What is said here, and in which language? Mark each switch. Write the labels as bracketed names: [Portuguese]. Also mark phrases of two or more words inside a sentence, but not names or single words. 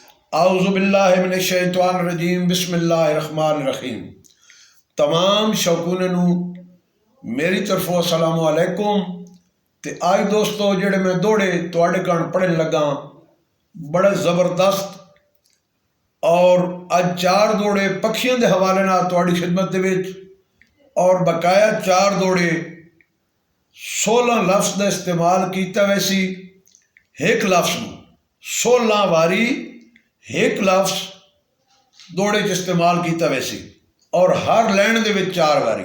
[Arabic] اعوذ باللہ من الشیطان الرجیم بسم اللہ الرحمن الرحیم۔ [Punjabi] تمام شوقوں نو میری طرفوں [Arabic] السلام علیکم۔ [Punjabi] تے آج دوستو جڑے میں دوڑے تواڈے کان پڑھن لگا بڑا زبردست اور اج 4 دوڑے پکھیاں دے حوالے نال تواڈی خدمت دے وچ، اور بقایا 4 دوڑے 16 لفظ دا استعمال کیتا ویسی ایک لفظ نو 16 واری ایک لفظ دوڑے چ استعمال کیتا ویسی، اور ہر لین دے وچ 4 واری۔